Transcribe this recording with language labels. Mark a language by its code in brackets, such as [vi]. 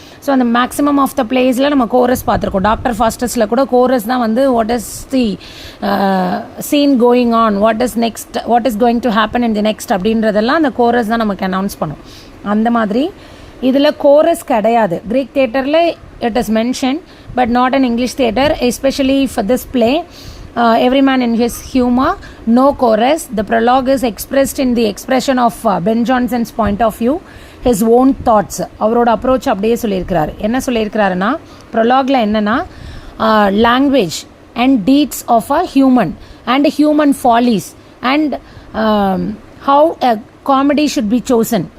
[ta] So அந்த maximum of the பிளேஸில் நம்ம கோரஸ் பார்த்துருக்கோம். டாக்டர் ஃபாஸ்டஸில் கூட கோரஸ் தான் வந்து [en] what is the scene going on, what is going to happen in the next [ta] அப்படின்றதெல்லாம் அந்த கோரஸ் தான் நமக்கு அனௌன்ஸ் பண்ணும். அந்த மாதிரி இதில் கோரஸ் கிடையாது. க்ரீக் தியேட்டரில் [en] It is mention but not an English theatre, especially for this play. Every man in his humor, no chorus. The prologue is expressed in the expression of Ben Jonson's point of view, his own thoughts. [ta] அவரோட approach அப்படியே சொல்லியிருக்கிறாரு. என்ன சொல்லியிருக்கிறாருன்னா, ப்ரொலாகில் என்னென்னா [en] Language and deeds of a human and human follies and how a comedy should be chosen.